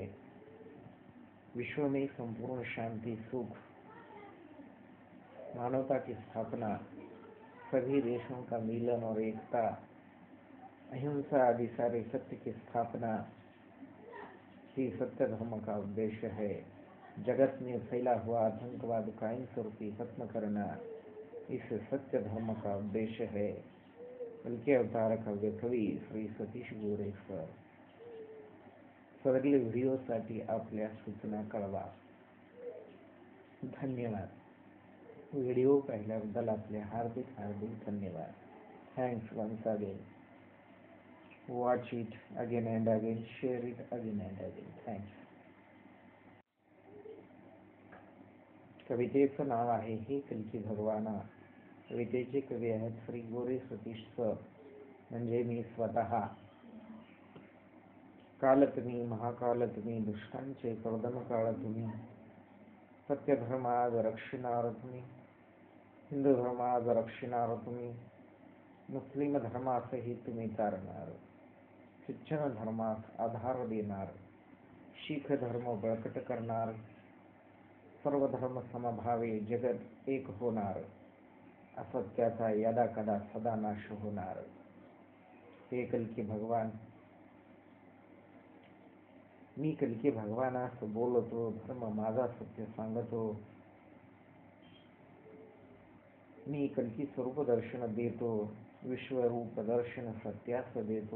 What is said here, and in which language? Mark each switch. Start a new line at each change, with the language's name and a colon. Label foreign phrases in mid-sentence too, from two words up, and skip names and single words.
Hindi: विश्व में संपूर्ण शांति, सुख, मानवता की स्थापना, सभी देशों का मिलन और एकता, अहिंसा आदि सारे सत्य की स्थापना ही सत्य धर्म का उद्देश्य है। जगत में फैला हुआ आतंकवाद कायम स्वरूपी खत्म करना इस सत्य धर्म का उद्देश्य है।
Marathi: बल्कि अवतार काव्य कवी श्री सतीश गोरे सर सदरील व्हिडिओसाठी आपल्या सूचना कळवा. धन्यवाद. व्हिडिओ पाहिल्याबद्दल आपले हार्दिक धन्यवाद.
English: Thanks once again. Watch it again and again. Share it again and again. Thanks.
Marathi: कवितेचं नाव आहे हे कल्की भगवाना. कवितेचे कवी आहेत श्री गोरे सतीश सर, म्हणजे मी स्वतः. काल तुम्ही, महाकाल तुम्ही, दुष्टांचे कर्दन काळ तुम्ही, सत्य धर्म आज रक्षिणार तुम्ही, हिंदू धर्म आज रक्षिणार तुम्ही, मुस्लिम धर्मासही तुम्ही तारणार, ख्रिश्चन धर्मास आधार देणार, शीख धर्म बळकट करणार, सर्व धर्म समभावे जगत एक होणार, असत्याचा यदा कदा सदा नाश होणार. हे कल्की भगवान, मी कल्की भगवानास बोलतो, धर्म माझा सत्य सांगतो. मी कल्की स्वरूप दर्शन देतो, विश्वरूप दर्शन सत्यास देतो.